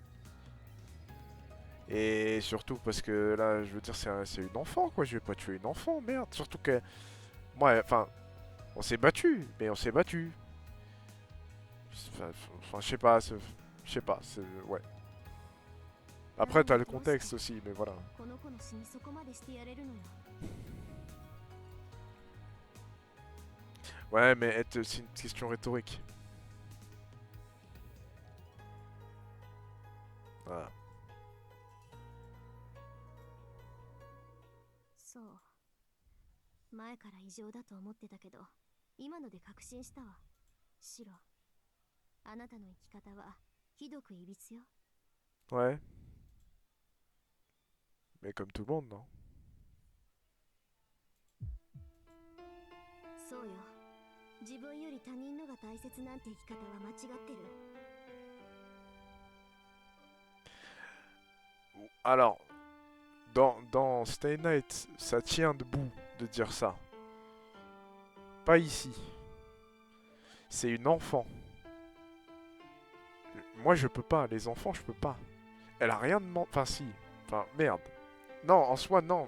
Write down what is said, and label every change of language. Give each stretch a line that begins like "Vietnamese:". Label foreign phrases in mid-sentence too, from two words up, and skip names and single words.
French: Et surtout parce que là, je veux dire, c'est une enfant, quoi. Je vais pas tuer une enfant, merde. Surtout que, moi, enfin, on s'est battu, mais on s'est battu. Enfin, je sais pas, je sais pas, ouais. Après, t'as le contexte aussi, mais voilà.
Japanese: この子の死にそこまでしてやれるのよ。
French: Ouais, mais c'est une question rhétorique. Voilà.
Japanese: そう。前から異常だと思ってたけど、今ので確信したわ。シロ、あなたの生き方はひどくいびつよ。
French: Ouais. Mais comme tout le monde, non?
Japanese: そうよ。自分より他人のが大切なんて生き方は間違ってる。
French: Alors, dans Stay Night, ça tient debout de dire ça. Pas ici. C'est une enfant. Moi, je peux pas. Les enfants, je peux pas. Elle a rien demandé. Enfin, si. Enfin, merde. Non, en soi, non.